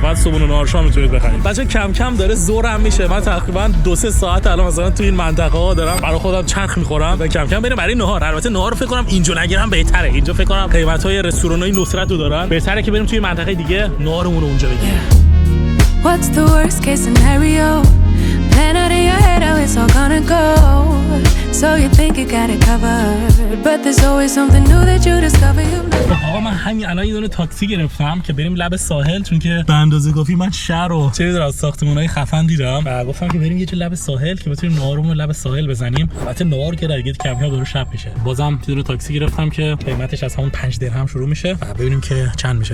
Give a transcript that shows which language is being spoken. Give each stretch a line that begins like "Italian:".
Persian: بعد صبح و نهار شام میتونید بخرید. بچا کم کم داره زورم میشه. من تقریبا 2-3 ساعت الان مثلا تو این منطقه ها دارم برای خودم چرخ میخورم و کم کم بریم برای نهار. البته نهار رو فکر کنم اینجا نگیرم بهتره. اینجا فکر کنم قیمت‌های رستوران‌های نصرت رو دارن. بهتره که بریم توی منطقه دیگه نهارمون رو اونجا بگیریم.
English: What's the worst case scenario? Plan out in your head how it's all gonna go. So you think you got it covered, but there's always something new that you discover you know.
Persian: آقا من همین الان یه دونه تاکسی گرفتم که بریم لب ساحل چون که به اندازه کافی من شهر رو چه می‌دونم از ساختمان‌های خفن دیدم و گفتم که بریم یه جا لب ساحل که بتونیم نهارمون رو لب ساحل بزنیم. البته نهار که دیگه کم کم داره شب میشه. بازم یه دونه تاکسی گرفتم که قیمتش از همون 5 درهم شروع میشه و ببینیم که چند میشه.